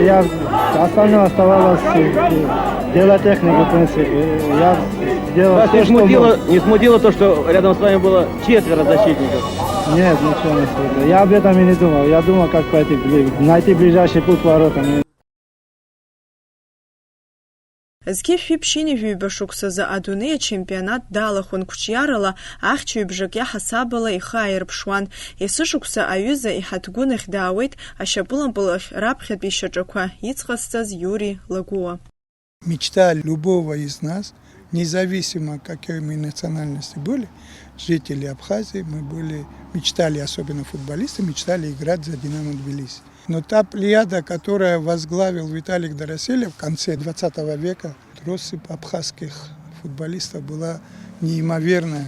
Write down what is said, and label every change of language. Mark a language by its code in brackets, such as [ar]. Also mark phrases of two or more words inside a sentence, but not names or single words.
[ru] Остальное оставалось дело техники, в принципе. Я сделал Вас все, не смутило то, что рядом с вами было 4 защитников? Нет, ничего не смутило. Я об этом и не думал. Я думал, как найти ближайший путь к воротам. [ab] Зқьы шәиԥшьини жәаҩба шықәсазы адунеи ачемпионат далахәын қәҿиарала, ахьчаҩбжак иаҳасабала ихы ааирԥшуан. Есышықәса аҩыза иҳаҭгәынахь даауеит ашьапылампыл ахь раԥхьатәи ишьаҿақәа иҵҟасҵаз Юрий Лагуа. [ru] Мечта любого из нас, независимо какой мы национальности были, жители Абхазии, мечтали, особенно футболисты, мечтали играть за Динамо Тбилиси. Но та плеяда, которая возглавил Виталий Дороселия в конце 20 века, россыпь абхазских футболистов была неимоверная.